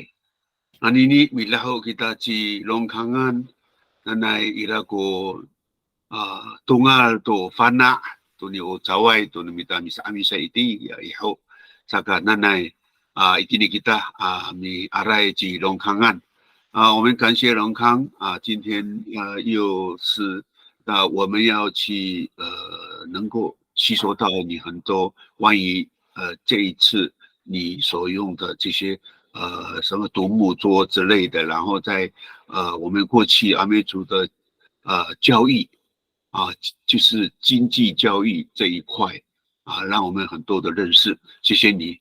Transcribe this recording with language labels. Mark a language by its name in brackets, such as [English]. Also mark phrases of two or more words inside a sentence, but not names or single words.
[Amis] Anini milaho kita ci longkangan nanay ira ko tungal to fana to ni o cawai to ni misa amisa iti ya iho saka nanay itini kita mi arai ci longkangan。 [Chinese] 我们感谢龙康今天又是我们要去能够吸收到你很多关于这一次你所用的这些什么独木桌之类的，然后在我们过去阿美族的交易就是经济交易这一块让我们很多的认识，谢谢你。